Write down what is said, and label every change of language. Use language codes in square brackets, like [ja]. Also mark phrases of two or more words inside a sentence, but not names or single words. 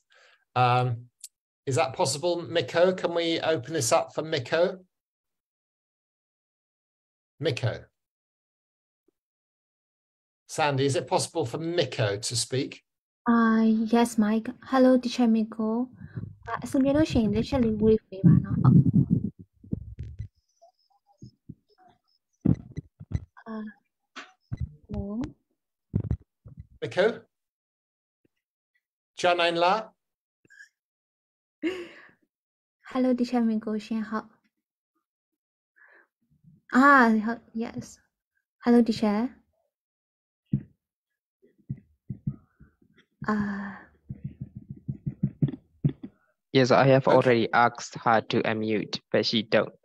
[en] Is that possible, Miko? Can we open this up for Miko? Miko. Sandy, is it possible for Miko to speak? Yes, Mike. Hello, teacher Miko. [my] အစမြဲလို့ရှိရင်လက်ချက်လေးဝေးပေးပါနော်။ Hello. Miko? Janain La? [en] Hello, teacher Miko [my] ရှင်ဟုတ်။ [en] yes. Hello, teacher. Yes, I have already asked her to unmute, but she don't.